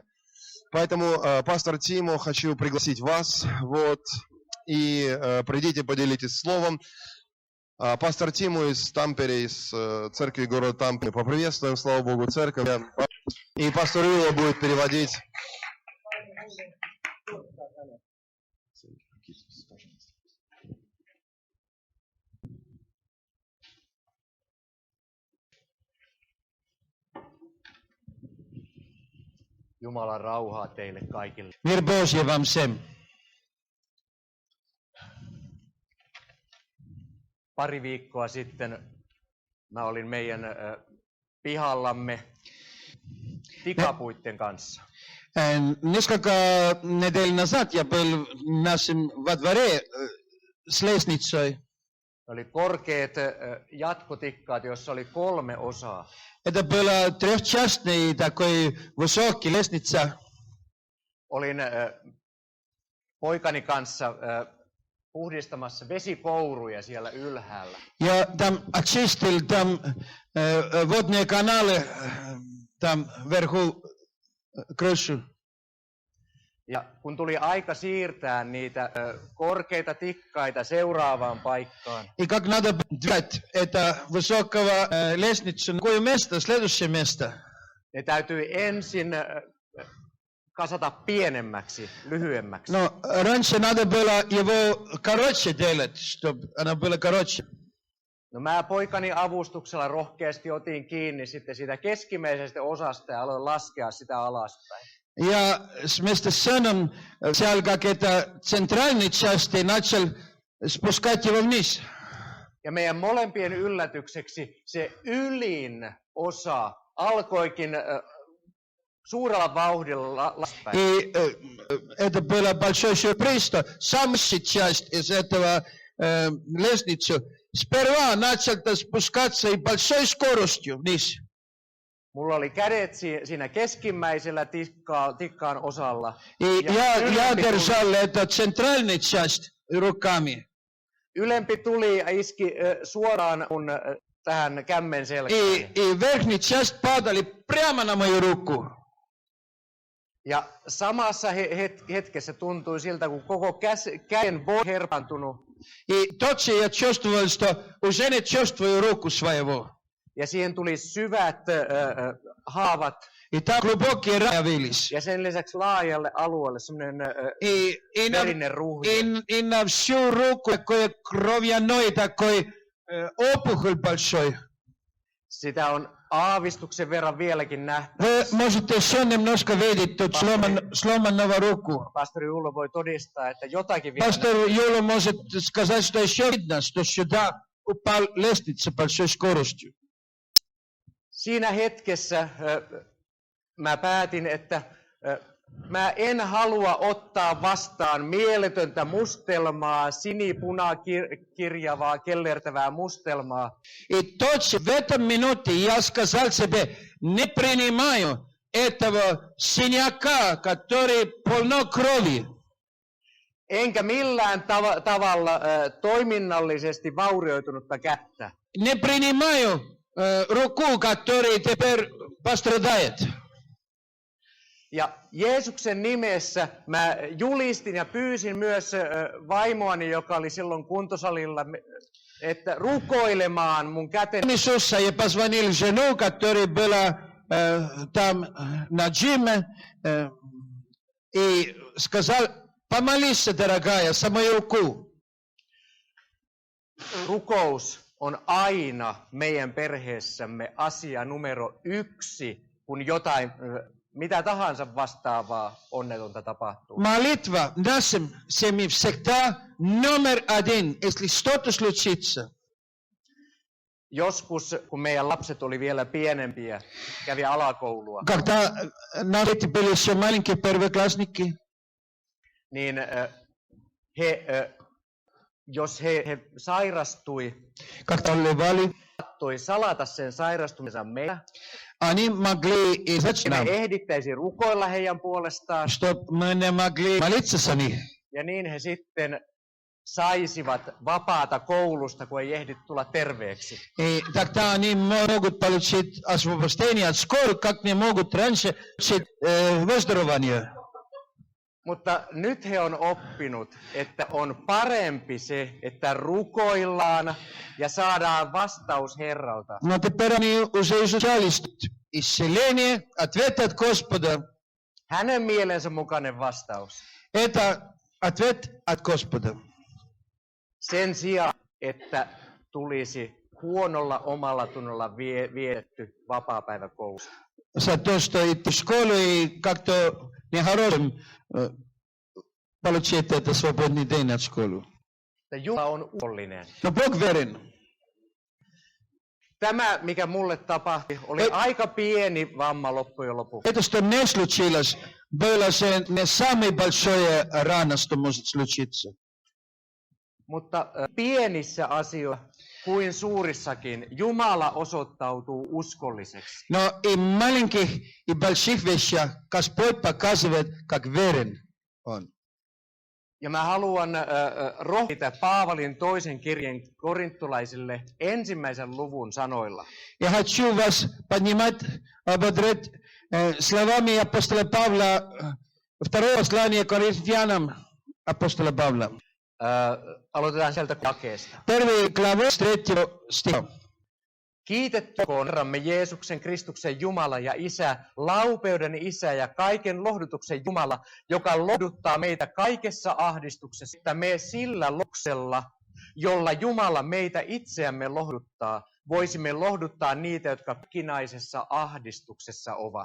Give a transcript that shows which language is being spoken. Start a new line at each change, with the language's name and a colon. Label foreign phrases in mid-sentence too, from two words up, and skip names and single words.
Russian: Поэтому, пастор Тимо, хочу пригласить вас, вот, и придите, поделитесь словом. Пастор Тиму из Тампере, из церкви города Тампере. Поприветствуем, слава Богу, церковь. И пастор Юла будет переводить.
Finnish: Jumalan rauhaa teille kaikille.
Russian: Мир Божий вам всем.
Finnish: Pari viikkoa sitten mä olin meidän pihallamme tikapuitten kanssa.
Russian: Несколько недель назад я был в нашем во дворе с лестницей.
Finnish: Oli korkeat jatkotikkaat, joissa oli 3 osaa.
Russian: Это было трехчастный такой высокий лестница.
Finnish: Olin poikani kanssa puhdistamassa vesikouruja siellä ylhäällä.
Russian: Я там очистил там водные каналы там вверху крышу.
Finnish: Ja kun tuli aika siirtää niitä korkeita tikkaita seuraavaan paikkaan,
Russian: И как надо двигать это высокого лестницу на какое место, следующее место.
Finnish: ne täytyi ensin kasata pienemmäksi, lyhyemmäksi.
Russian: Но раньше надо было его короче делать, чтобы оно было короче.
Finnish: No mä poikani avustuksella rohkeasti otin kiinni sitten siitä keskimmäisestä osasta ja aloin laskea sitä alaspäin.
Russian: Я вместе с сыном взял как это центральной части и начал спускать его вниз.
Finnish: Ja meidän molempien yllätykseksi se ylin osa alkoikin suurella vauhdilla alaspäin.
Russian: И это было большой сюрприз, что самая часть из этого лестницы сперва начал спускаться и большой скоростью вниз.
Finnish: Mulla oli kädet siinä keskimmäisellä tikkaan osalla.
Russian: И я держал эту центральную часть руками.
Finnish: Ylempi tuli ja iski suoraan mun tähän kämmen selkään.
Russian: И верхняя часть падали прямо на мою руку.
Finnish: Ja samassa hetkessä tuntui siltä, kun koko käden voi herpantunut.
Russian: И тотчас я чувствовал, что уже не чувствую руку своего.
Finnish: Ja siihen tuli syvät haavat.
Russian: И там глубокие раны явились.
Finnish: Ja sen lisäksi laajalle alueelle semmoinen verinen ruhje.
Russian: И на всю руку такой кровяной такой опухоль большой.
Finnish: Sitä on aavistuksen verran vieläkin nähty.
Russian: Вы можете еще немножко видеть тут сломанного руку.
Finnish: Pastori Jullo voi todistaa, että jotakin vielä
Russian: Пастор Юла может сказать, что еще видно, что сюда упал лестница большой скоростью.
Finnish: Siinä hetkessä mä päätin, että mä en halua ottaa vastaan mieletöntä mustelmaa, sinipunakirjavaa, kellertävää mustelmaa.
Russian: И точно в этом минуте я сказал себе, не принимаю этого синяка, который полно крови.
Finnish: Enkä millään tavalla toiminnallisesti vaurioitunutta kättä.
Russian: Не принимаю руку, который теперь пострадает.
Finnish: Ja Jeesuksen nimessä mä julistin ja pyysin myös vaimoani, joka oli silloin kuntosalilla, että rukoilemaan mun käteni.
Russian: Иисуса я позвонил жену, которая была там на джиме, и сказал, помолись, дорогая, за мою руку.
Finnish: Rukous on aina meidän perheessämme asia numero 1, kun jotain, mitä tahansa vastaavaa onnetonta tapahtuu.
Russian: Молитва в нашем семье всегда номер один, если что-то случится.
Finnish: Joskus, kun meidän lapset oli vielä pienempiä, kävi alakoulua,
Russian: Когда наши дети были еще маленькие первоклассники,
Finnish: niin jos he sairastui,
Russian: когда болевали,
Finnish: saattoi salata sen sairastumisensa meillä,
Russian: они могли изучать
Finnish: me
Russian: нам,
Finnish: ehdittäisiin rukoilla heidän puolestaan,
Russian: чтобы мы не могли молиться за них.
Finnish: ja niin he sitten saisivat vapaata koulusta, kun ei ehdi tulla terveeksi.
Russian: И тогда они могут получить освобождение от школы, как не могут раньше получить выздоровление.
Finnish: Mutta nyt he on oppinut, että on parempi se, että rukoillaan ja saadaan vastaus Herralta.
Russian: Но теперь они уже изучали исцеление, ответ от Господа.
Finnish: Hänen mielensä mukainen vastaus.
Russian: Это ответ от Господа.
Finnish: Sen sijaan, että tulisi huonolla omalla tunnolla vietetty vapaapäivä koulussa.
Russian: За то, что идти в школу и как-то нехорошим получить это свободный день от школы.
Finnish: Jumala on uskollinen.
Russian: Но Бог верен.
Finnish: Tämä, mikä mulle tapahtui, oli aika pieni vamma loppujen lopuksi.
Russian: Это, что мне случилось, было же не самое большое рано, что может случиться.
Finnish: Mutta pienissä asioissa kuin suurissakin Jumala osoittautuu uskolliseksi.
Russian: Но и в маленьких, и больших вещах Господь показывает, как верен Он.
Finnish: Ja mä haluan rohkaista Paavalin toisen kirjeen korintolaisille 1. luvun sanoilla.
Russian: Я хочу вас поднимать, ободрить словами апостола Павла, второе послание Коринфянам апостола Павла.
Finnish: Aloitetaan sieltä jakeesta.
Russian: Первый глава с 3 стиха.
Finnish: Kiitettykoon Herramme Jeesuksen Kristuksen Jumala ja Isä, laupeuden Isä ja kaiken lohdutuksen Jumala, joka lohduttaa meitä kaikessa ahdistuksessa, että me sillä loksella, jolla Jumala meitä itseämme lohduttaa, voisimme lohduttaa niitä, jotka kinaisessa ahdistuksessa ovat.